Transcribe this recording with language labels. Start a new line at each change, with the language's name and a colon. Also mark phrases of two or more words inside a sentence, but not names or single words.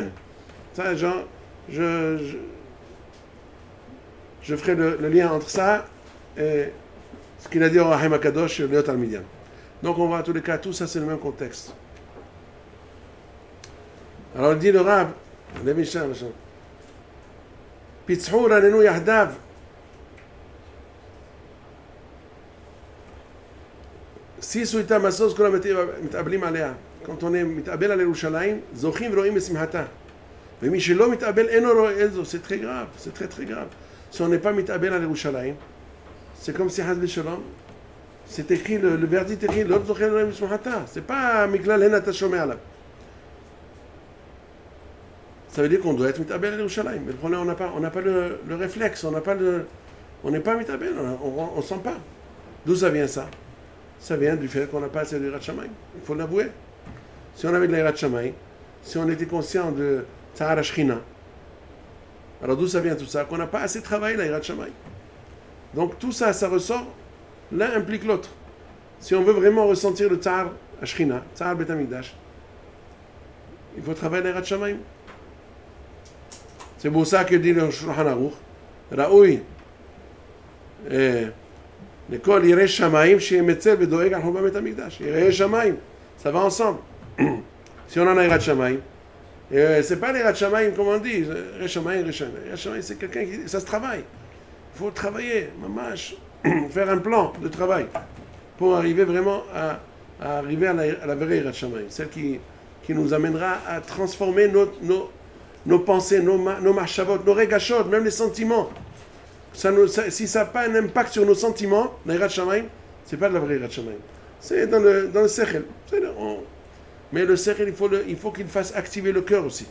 French: Ça, genre, je ferai le lien entre ça et ce qu'il a dit au Rahim HaKadosh,
Hebrew: ליות על מדין.
French: Donc on voit à tous les cas, tout ça c'est le même contexte. Alors il dit le Rav, les Mishnah,
Hebrew: פיצחו רננו יחדיו. סיסו איתם מסוס כולם מתאבלים עליה.
French: quand on est
Hebrew: מתאבל על ירושלים, זוכים ורואים בשמחתה. ומי שלא מתאבל אינו רואה את זו,
French: c'est très grave, c'est très très grave. Si on n'est pas
Hebrew: מתאבל על ירושלים,
French: c'est comme si
Hebrew: חס ושלום,
French: c'est écrit, le verdict écrit,
Hebrew: לא זוכים ורואים בשמחתה.
French: c'est pas
Hebrew: מכלל הנה אתה שומע עליו.
French: Ça veut dire qu'on doit être
Hebrew: מתאבל על ירושלים.
French: Mais le problème, on n'a pas le réflexe, on n'est pas מתאבל, on sent pas. D'où ça vient ça? Ça vient du fait qu'on n'a pas assez de
Hebrew: יראת שמים.
French: Il faut l'avouer. Si on avait de la
Hebrew: יראת שמים,
French: si on était conscient de
Hebrew: צער השכינה,
French: alors d'où ça vient tout ça? Qu'on n'a pas assez travaillé la
Hebrew: יראת שמים.
French: Donc tout ça, ça ressort, l'un implique l'autre. Si on veut vraiment ressentir le
Hebrew: צער השכינה, צער בית המקדש,
French: il faut travailler la
Hebrew: יראת שמים.
French: C'est pour ça que dit le
Hebrew: Shulchan Aruch, Raoui, לכל יראי שמיים שימצא ודואג על חורבן בית המקדש. יראי שמיים,
French: ça va ensemble. Si on en a
Hebrew: יראת שמיים,
French: c'est pas
Hebrew: יראת שמיים
French: comme on dit,
Hebrew: יראי שמיים, יראי שמיים,
French: c'est quelqu'un qui, ça se travaille. Il faut travailler, ממש, faire un plan de travail pour arriver vraiment à arriver à la vraie
Hebrew: יראת שמיים,
French: celle qui nous amènera à transformer nos pensées, nos mahshavot, nos regashot, même les sentiments. Si ça n'a pas un impact sur nos sentiments, la
Hebrew: יראת שמים,
French: c'est pas de la vraie
Hebrew: יראת שמים.
French: C'est dans le sechel. Mais le sechel, il faut qu'il fasse activer le cœur aussi.